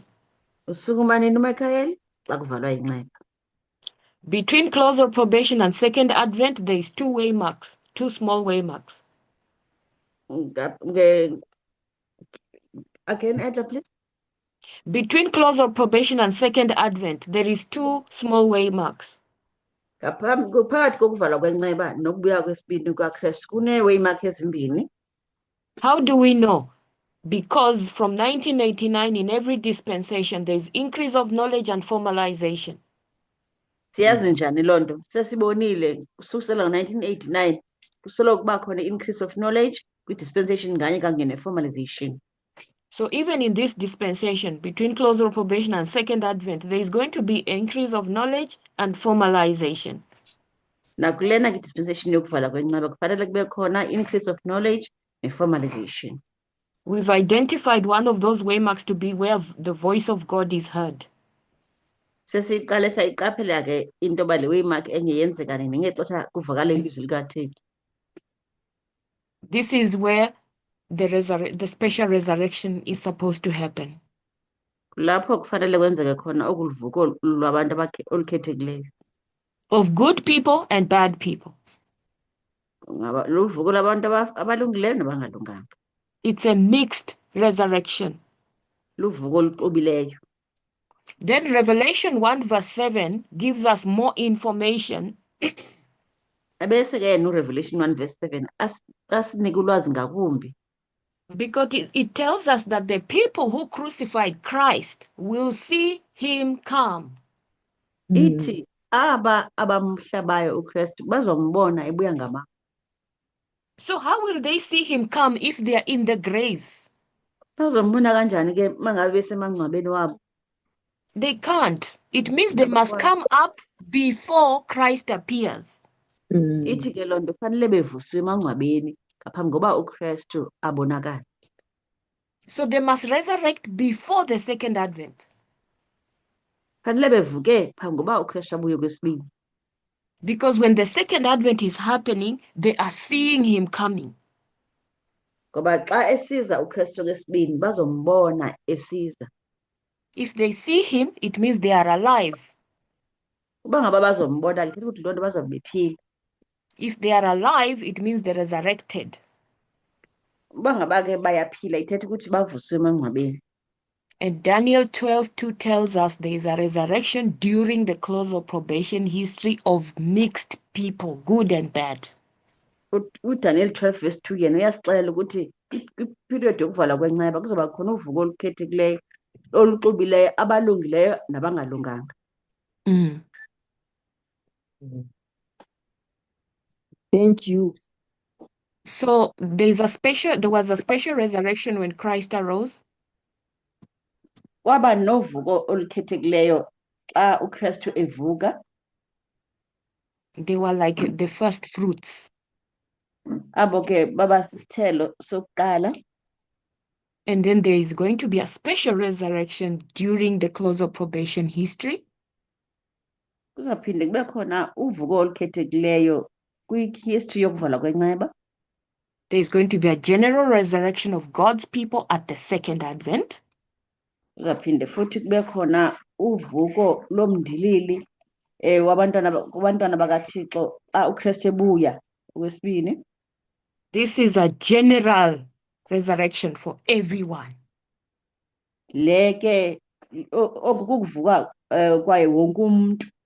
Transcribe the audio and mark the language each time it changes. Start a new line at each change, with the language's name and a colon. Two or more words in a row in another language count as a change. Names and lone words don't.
Xhosa: Usukuma nini uMichael? Xa kuvalwa inxeba.
English: Between close of probation and second advent, there is two waymarks, two small waymarks. Again, Edna, please. Between close of probation and second advent, there is two small waymarks.
Xhosa: Phakathi kokuvalwa kwenxeba nokubuya kwesibini kwaKristu kunee-waymark ezimbini.
English: How do we know? Because from 1989, in every dispensation, there is increase of knowledge and formalization.
Xhosa: Siyazi njani loo nto? Sesibonile ususela ngo-1989 kusoloko kuba khona
English: increase of knowledge
Xhosa: kwi-dispensation nganye kanye ne-formalization.
English: So even in this dispensation, between close of probation and second advent, there is going to be an increase of knowledge and formalization.
Xhosa: Nakulena kwi-dispensation yokuvala kwenxeba kufanele kube khona
English: increase of knowledge
Xhosa: ne-formalization.
English: We've identified one of those waymarks to be where the voice of God is heard.
Xhosa: Sesiqale sayiqaphela ke into yoba le waymark enye yenzeka nini ngexesha kuvakala ilizwi likaThixo.
English: This is where the special resurrection is supposed to happen.
Xhosa: Lapho kufanele kwenzeke khona okuluvuko lwabantu olukhethekileyo.
English: Of good people and bad people.
Xhosa: Luvuko lwabantu abalungileyo nabangalunganga.
English: It's a mixed resurrection.
Xhosa: Luvuko oluxubileyo.
English: Then Revelation 1 verse 7 gives us more information.
Xhosa: Abese ke Revelation 1 verse 7 asinika ulwazi ngakumbi.
English: Because it tells us that the people who crucified Christ will see him come.
Xhosa: Ithi aba abamhlabayo uKristu bazombona ebuya ngama.
English: So how will they see him come if they are in the graves?
Xhosa: Bazombona kanjani ke mangabe semangcwabeni wabo?
English: They can't. It means they must come up before Christ appears.
Xhosa: Ithi ke loo nto fanele bevusiwe emangcwabeni ngaphambi koba uKristu abonakale.
English: So they must resurrect before the second advent.
Xhosa: Fanele bevuke phambi koba uKristu abuye kwesibini.
English: Because when the second advent is happening, they are seeing him coming.
Xhosa: Ngoba xa esiza uKristu okwesibini bazombona esiza.
English: If they see him, it means they are alive.
Xhosa: Uba ngaba bazombona lithetha ukuthi loo nto bazobe bephila.
English: If they are alive, it means they're resurrected.
Xhosa: Uba ngaba ke bayaphila ithetha ukuthi bavuswe emangcwabeni.
English: And Daniel 12:2 tells us there is a resurrection during the close of probation history of mixed people, good and bad.
Xhosa: UDaniel 12:2 yena uyasixelela ukuthi kwiperiod yokuvalwa kwenceba kuzoba khona uvuko olukhethekileyo oluxubileyo abalungileyo nabangalunganga.
English: Thank you. So there was a special resurrection when Christ arose.
Xhosa: Kwaba novuko olukhethekileyo xa uKristu evuka.
English: They were like the first fruits.
Xhosa: Abo ke baba sisithelo sokuqala.
English: And then there is going to be a special resurrection during the close of probation history.
Xhosa: Kuzaphinde kube khona uvuko olukhethekileyo kwi-history yokuvalwa kwenceba.
English: There is going to be a general resurrection of God's people at the second advent.
Xhosa: Kuzaphinde futhi kube khona uvuko lomndilili wabantwana bakaThixo xa uKristu ebuya okwesibini.
English: This is a general resurrection for everyone.
Xhosa: Leke oku kuvuka kwaye wonke umuntu.